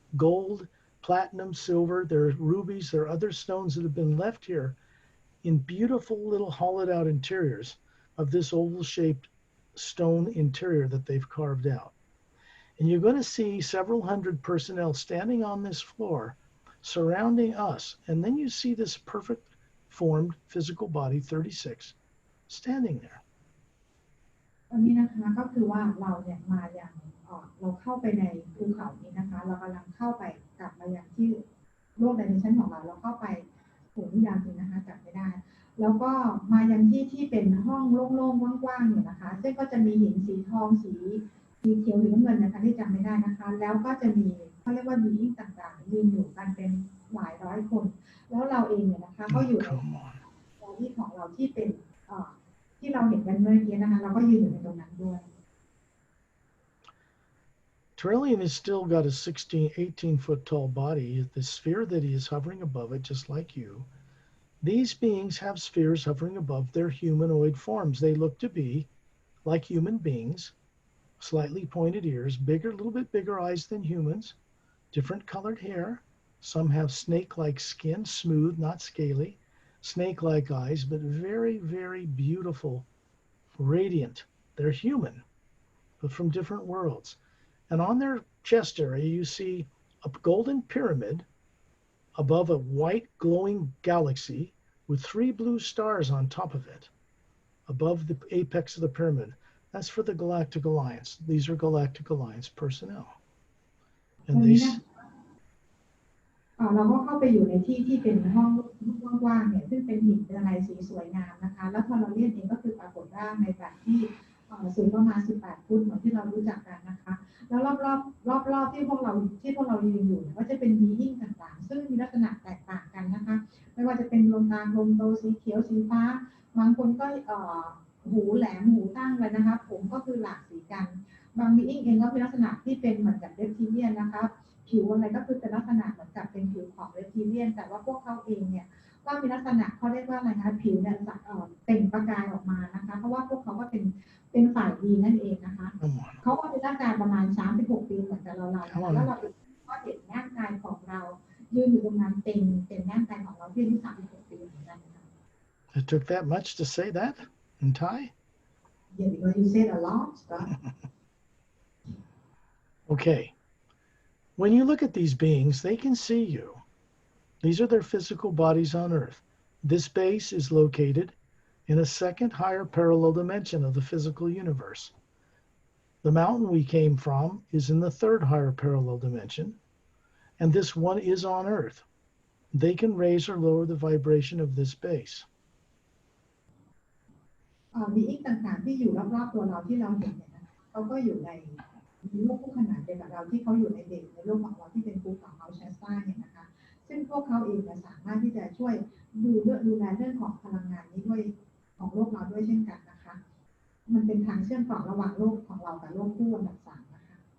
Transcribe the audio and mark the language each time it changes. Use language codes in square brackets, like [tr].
[en] Gold, platinum, silver, there are rubies, there are other stones that have been left here in beautiful little hollowed out interiors of this oval-shaped stone interior that they've carved out. And you're going to see several hundred personnel standing on this floor surrounding us. And then you see this perfect formed physical body, 36, standing there. [th] ตอนนี้นะคะก็คือว่าเราเนี่ยมาอย่างเราเข้าไปในภูเขานี้นะคะเรากำลังเข้าไปกลับมาอย่างที่โลกไดเมนชันของเราเข้าไปถูกนิยามจริงนะคะจับไม่ได้แล้วก็มายังที่เป็นห้องโล่งๆว่างๆอยู่นะคะซึ่งก็จะมีหินสีทองสี เขียวหรือน้ำเงินนะคะที่จำไม่ได้นะคะแล้วก็จะมีเขาเรียกว่าบีอิงต่างๆยืนอยู่กันเป็นหลายร้อยคนแล้วเราเองเนี่ยนะคะก็อยู่ในที่ของเราที่เป็นที่เราเห็นกันเมื่อกี้นะคะเราก็ยืนอยู่ในตรงนั้นด้วย [en] Trillian has still got a 18 foot tall body, the sphere that he is hovering above it, just like you. These beings have spheres hovering above their humanoid forms. They look to be like human beings, slightly pointed ears, bigger, a little bit bigger eyes than humans, different colored hair. Some have snake-like skin, smooth, not scaly, snake-like eyes, but very, very beautiful, radiant. They're human, but from different worlds. And on their chest area, you see a golden pyramid above a white glowing galaxy with 3 blue stars on top of it, above the apex of the pyramid. That's for the Galactic Alliance. These are Galactic Alliance personnel. And they [th] เราก็เข้าไปอยู่ในที่เป็นห้องกว้างๆเนี่ยซึ่งเป็นหินเป็นอะไรสีสวยงามนะคะแล้วพอเราเรียกเองก็คือปรากฏร่างในแบบที่สูงประมาณ18 ฟุตเหมือนที่เรารู้จักกันนะคะแล้วรอบที่พวกเรายืนอยู่เนี่ยก็จะเป็นบีอิ้งต่างๆซึ่งมีลักษณะแตกต่างกันนะคะไม่ว่าจะเป็นดวงตากลมโตสีเขียวสีฟ้าบางคนก็ หูแหลมหูตั้งเลยนะคะผมก็คือหลากสีกันบางบีอิ้งเองก็มีลักษณะที่เป็นเหมือนกับเรปทิเลียนนะคะผิวอะไรก็คือเป็นลักษณะเหมือนกับเป็นผิวของเรปทิเลียนแต่ว่าพวกเขาเองเนี่ยก็มีลักษณะเขาเรียกว่าอะไรคะผิวเนี่ยเปล่งประกายออกมานะคะเพราะว่าพวกเขาก็เป็นฝ่ายดีนั่นเองนะคะเขาก็เป็นร่างกายประมาณ36 ปีเหมือนกับเราแล้วเราก็เห็นร่างกายของเรายืนอยู่ตรงนั้นเป็นร่างกายของเราที่อายุ36 ปีเหมือนกันค่ะ [en] It took that much to say that in Thai? Yeah, because you said a lot stuff. Okay. When you look at these beings, they can see you. These are their physical bodies on Earth. This base is located in a second higher parallel dimension of the physical universe. The mountain we came from is in the third higher parallel dimension, and this one is on Earth. They can raise or lower the vibration of this base. [th] บีอิงต่างๆที่อยู่รอบๆตัวเราที่เราเห็นเนี่ยนะเขาก็อยู่ในโลกคู่ขนานเดียวกับเราที่เขาอยู่ในเบสในโลกของเราที่เป็นภูเขาเมาท์แชสตาเนี่ยนะคะซึ่งพวกเขาเองสามารถที่จะช่วยดูแลเรื่องของพลังงานนี้ด้วยของโลกเราด้วยเช่นกันนะคะมันเป็นทางเชื่อมต่อระหว่างโลกของเรากับโลกคู่อันดับ3นะคะ